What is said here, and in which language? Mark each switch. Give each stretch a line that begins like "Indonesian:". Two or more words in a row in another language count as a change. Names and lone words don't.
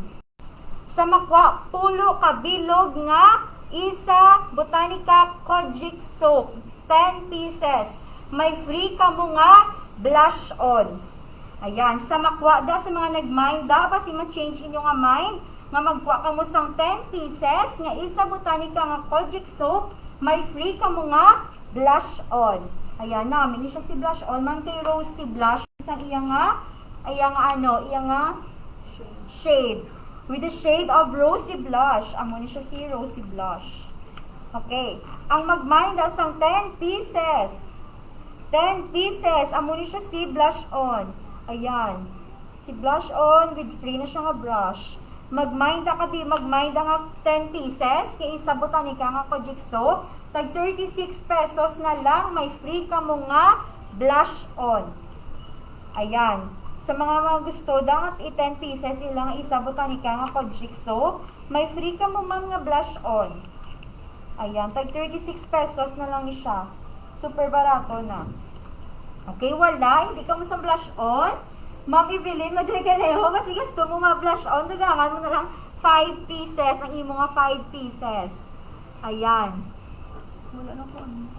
Hiligaynon: Sa makuha 10 ka bilog nga isa Botanica Kojic soap, 10 pieces. May free ka mo nga blush on. Ayan, sa makuha da sa mga nag-mind da, basi ma-change inyo nga mind, nga magkuha ka mo sang 10 pieces nga isa Botanica nga Kojic soap, may free ka mo nga blush on. Ayan, namin ni siya si blush on, man kay Rosy Blush, isang iya nga shade.
English: With the shade of Rosy Blush.
Hiligaynon: Amo ni siya si Rosy Blush. Okay. Ang mag-mind sang 10 pieces. 10 pieces. Amo ni siya si blush on. Ayan. Si blush on with free na siya nga brush. Mag-mind nga 10 pieces. Kaya isa Botanica nga Kojic soap. Tag 36 pesos na lang. May free ka mo nga blush on. Ayan. Sa mga gusto, dapat 10 pieces ilang isa Botanica nga Kojic soap. May free ka mo, ma'am, nga blush on. Ayan, tag 36 pesos na lang siya. Super barato na. Okay, wala, hindi ka mo sa blush on. Ma'am Evelyn, madregaleho kasi gusto mo ma-blush on. Dagangan mo na lang 5 pieces. Ang imo nga 5 pieces. Ayan. Wala na po.